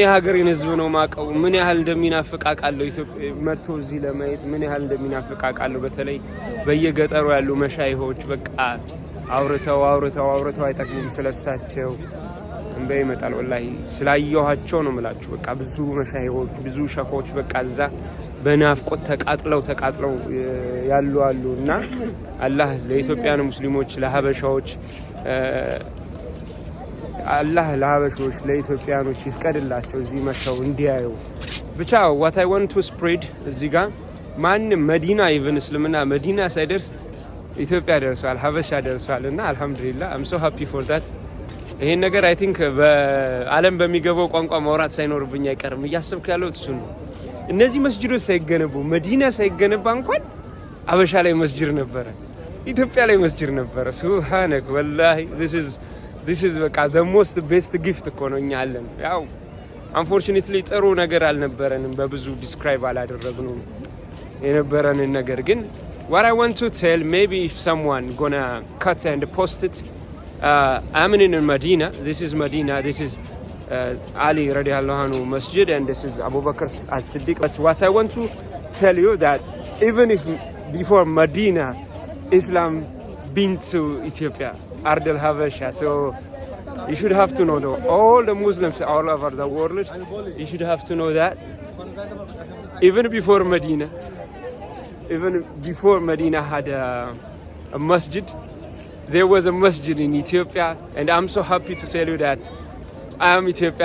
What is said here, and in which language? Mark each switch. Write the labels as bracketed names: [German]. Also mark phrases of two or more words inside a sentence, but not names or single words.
[Amharic] ሀገሬን ህዝብ ነው ማቀው ምን ያህል እንደሚናፍቃቃለሁ ኢትዮጵያ መጥቶ እዚህ ለማየት ምን ያህል እንደሚናፍቃቃለሁ። በተለይ በየገጠሩ ያሉ መሻይሆች በቃ አውርተው አይጠቅሙም ስለሳቸው እንበ ይመጣል። ወላሂ ስላየኋቸው ነው የምላችሁ። በቃ ብዙ መሻይሆች ብዙ ሸኾች በቃ እዛ በናፍቆት ተቃጥለው ያሉ እና አላህ ለኢትዮጵያን ሙስሊሞች ለሀበሻዎች ለኢትዮጵያኖች ይፍቀድላቸው እዚህ መጥተው እንዲያዩ ብቻ። [English] what I want to spread [Amharic] እዚህ ጋር ማንም መዲና ኢቭን እስልምና መዲና ሳይደርስ ኢትዮጵያ ደርሷል፣ ሀበሻ ደርሷል እና አልহামዱሊላህ [English] I'm so happy for that። [Amharic] ይሄን ነገር [English] I think [Amharic] በዓለም በሚገባው ቋንቋ ማውራት ሳይኖርብኝ አይቀርም። እያሰብኩ ያለው እሱ ነው። እነዚህ መስጂዶች ሳይገነቡ መዲና ሳይገነባ እንኳን ሀበሻ ላይ መስጂድ ነበረ፣ ኢትዮጵያ ላይ መስጂድ ነበረ። [Arabic] سبحانك والله [English] this is [Amharic] በቃ [English] the most best gift [Amharic] እኮ ነው እኛ አለን። ያው unfortunately ጥሩ ነገር አልነበረንም፣ በብዙ ዲስክራይብ አላደረግነውም የነበረንን ነገር። ግን [English] what I want to tell, maybe if someone gonna cut and post it, I'm in Medina. This is Medina. This is Ali [Arabic] رضي الله عنه [English] masjid, and this is Abu Bakr as-Siddiq. But what I want to tell you that even if before Medina, Islam been to Ethiopia, Ard al-Habasha, so you should have to know that all the Muslims all over the world, you should have to know that even before Medina had a masjid, there was a masjid in Ethiopia, and I'm so happy to tell you that I am Ethiopian.